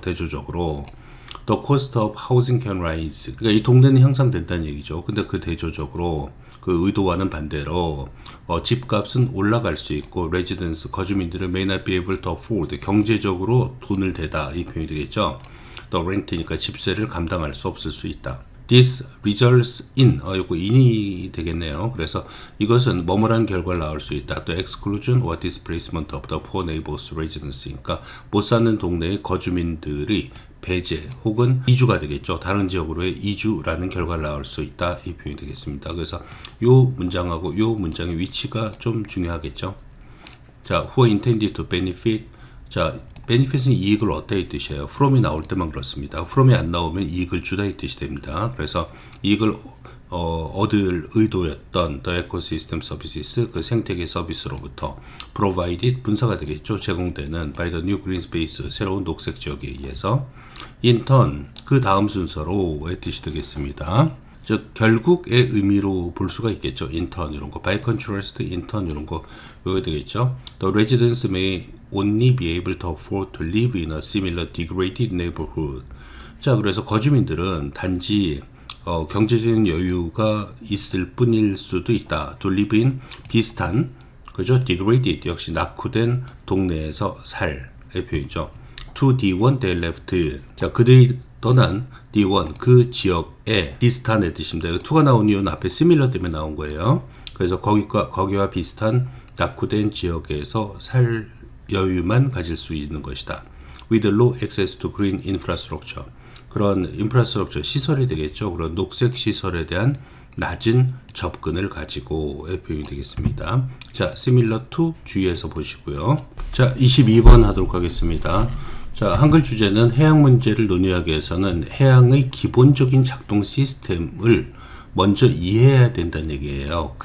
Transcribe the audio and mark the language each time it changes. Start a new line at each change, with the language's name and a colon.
Korean: 대조적으로
English: The cost of housing can rise,
Korean: 그러니까 이 동네는 향상된다는 얘기죠. 근데 그 대조적으로 그 의도와는 반대로 집값은 올라갈 수 있고 residents, 거주민들은
English: may not be able to afford,
Korean: 경제적으로 돈을 대다 이 표현이 되겠죠.
English: The rent
Korean: 니까 집세를 감당할 수 없을 수 있다.
English: This results in,
Korean: 이거 in이 되겠네요. 그래서 이것은 뭐뭐라는 결과를 낳을 수 있다. 또
English: exclusion or displacement of the poor neighbors residents,
Korean: 그러니까 못 사는 동네의 거주민들의 배제 혹은 이주가 되겠죠. 다른 지역으로의 이주라는 결과를 낳을 수 있다. 이 표현이 되겠습니다. 그래서 요 문장하고 요 문장의 위치가 좀 중요하겠죠. 자,
English: who intended to benefit,
Korean: 자, benefit은 이익을 얻다 이 뜻이에요. from이 나올 때만 그렇습니다. from이 안 나오면 이익을 주다 이 뜻이 됩니다. 그래서 이익을 얻을 의도였던
English: the ecosystem services,
Korean: 그 생태계 서비스로부터 provided, 분사가 되겠죠. 제공되는
English: by the new green space,
Korean: 새로운 녹색 지역에 의해서
English: in turn,
Korean: 그 다음 순서로의 뜻이 되겠습니다. 즉 결국의 의미로 볼 수가 있겠죠.
English: in turn
Korean: 이런 거,
English: by contrast,
Korean: in turn 이런 거 외워야 되겠죠.
English: The residents may only be able to afford to live in a similar degraded neighborhood.
Korean: 자, 그래서 거주민들은 단지 경제적인 여유가 있을 뿐일 수도 있다.
English: to live in,
Korean: 비슷한, 그죠? degraded 역시 낙후된 동네에서 살의 표현이죠.
English: to D1 they left,
Korean: 자, 그들이 떠난 D1 그 지역에 비슷한 의 뜻입니다. 2가 나온 이유는 앞에 similar 때문에 나온 거예요. 그래서 거기와 비슷한 낙후된 지역에서 살 여유만 가질 수 있는 것이다.
English: With low access to green infrastructure.
Korean: 그런 인프라스트럭처 시설이 되겠죠. 그런 녹색 시설에 대한 낮은 접근을 가지고의 표현이 되겠습니다. 자,
English: similar to
Korean: 주의해서 보시고요. 자, 22번 하도록 하겠습니다. 자, 한글 주제는 해양 문제를 논의하기 위해서는 해양의 기본적인 작동 시스템을 먼저 이해해야 된다는 얘기예요.